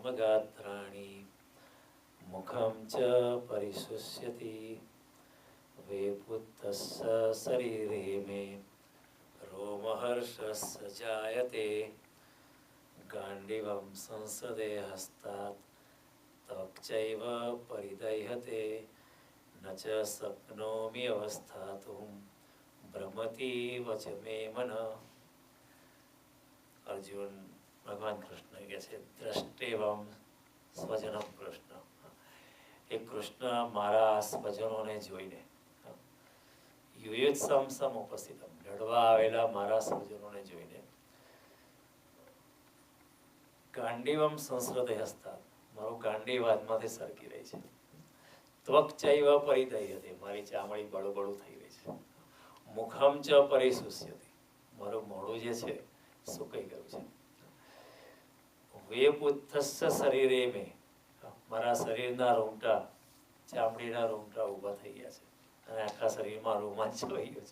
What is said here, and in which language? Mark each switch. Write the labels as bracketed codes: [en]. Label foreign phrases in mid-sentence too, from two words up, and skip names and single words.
[sa] गात्राणि मुखं च परिशुष्यति वेपुत्तस्य शरीरे मे रोमहर्षस्य जायते गाण्डीवं संसदे हस्तात् त्वक्चैव परिदह्यते न च शक्नोमि अवस्थातुं भ्रमतीव च मे मनः. [gu] अर्जुन भगवान कृष्ण કહે છે [sa] દ્રષ્ટેવમ સ્વજનમ કૃષ્ણ, [gu] એ કૃષ્ણ મારા સ્વજનોને જોઈને, [sa] યુયુત્સમ સમુપસ્થિતમ, [gu] લડવા આવેલા મારા સ્વજનોને જોઈને, [sa] ગાંડીવમ સંસ્કૃતે હસ્તા, [gu] મારું ગાંડીવ હાથમાંથી સરકી રહી છે, [sa] ત્વક્ચૈવ પરિદહ્યતે, [gu] મારી ચામડી બળુબળું થઈ રહી છે, [sa] મુખમ ચ પરિશુષ્યતિ, [gu] મારું મોઢું જે છે સુકાઈ ગયું છે, [sa] વેપુત્થસ્ય શરીરે મે, [gu] મારા શરીરના રૂમટા, ચામડીના રૂમટા ઊભા થઈ ગયા છે અને આખા શરીરમાં રોમાંચ વહી ગયો છે.